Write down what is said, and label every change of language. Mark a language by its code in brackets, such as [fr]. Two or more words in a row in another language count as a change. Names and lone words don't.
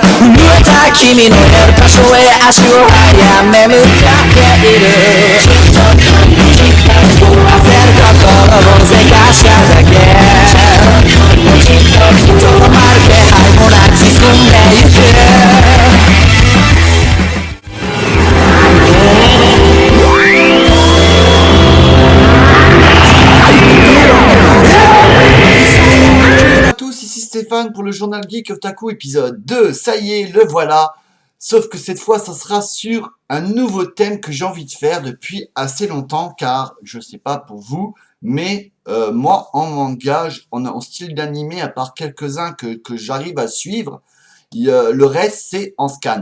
[ja] 震えた君のいる場所へ足を早め向かっている。焦る心をせかしただけ。とどまる気配もなく進んでゆく。 [fr] Ici Stéphane pour le journal Geek Otaku épisode 2, ça y est, le voilà. Sauf que cette fois, ça sera sur un nouveau thème que j'ai envie de faire depuis assez longtemps, car je sais pas pour vous, mais moi en manga, en style d'animé, à part quelques-uns que j'arrive à suivre, le reste c'est en scan.